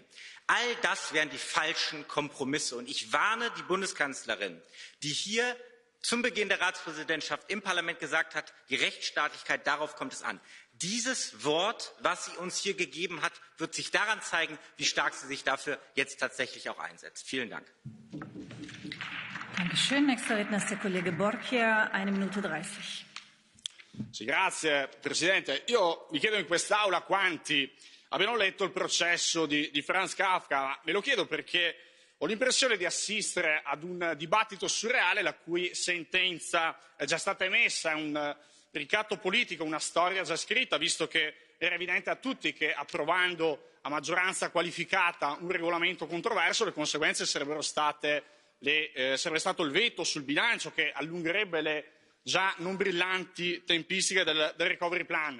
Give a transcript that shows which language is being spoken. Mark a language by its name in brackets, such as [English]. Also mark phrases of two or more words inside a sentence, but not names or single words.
[German] All das wären die falschen Kompromisse. Und ich warne die Bundeskanzlerin, die hier zum Beginn der Ratspräsidentschaft im Parlament gesagt hat, die Rechtsstaatlichkeit, darauf kommt es an. Dieses Wort, was sie uns hier gegeben hat, wird sich daran zeigen, wie stark sie sich dafür jetzt tatsächlich auch einsetzt. Vielen Dank. Dankeschön. Nächster Redner ist der Kollege Borchia, 1 Minute 30. [Italian] Sì, grazie Presidente. Io mi chiedo in quest'Aula quanti abbiano letto il processo di Franz Kafka. Me lo chiedo perché ho l'impressione di assistere ad un dibattito surreale la cui sentenza è già stata emessa, è un ricatto politico, una storia già scritta, visto che era evidente a tutti che approvando a maggioranza qualificata un regolamento controverso le conseguenze sarebbe stato il veto sul bilancio che allungherebbe le già non brillanti tempistiche del [English] recovery plan.